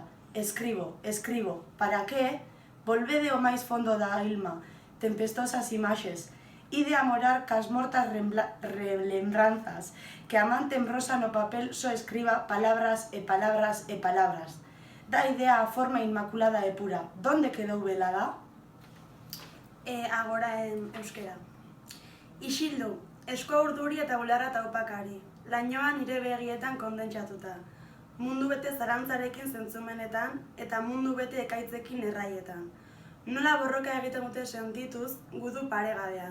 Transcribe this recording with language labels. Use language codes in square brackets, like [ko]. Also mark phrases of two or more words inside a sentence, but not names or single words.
[gl] Escribo, escribo, para que? Volvede ao máis fondo da ilma, tempestosas imaxes, ide a morar cas mortas relembranzas, que a man tembrosa no papel só escriba palabras e palabras e palabras. Da idea a forma inmaculada e pura. Donde quedou velada? Agora en euskera. [eu] Isildu, eskoa urduri eta bularra taupakari, lainoa nire begietan kondentsatuta. Mundu bete zarantzarekin zentzumenetan eta mundu bete ekaitzekin erraietan. Nola borroka egiten dute sentituz gudu paregabean.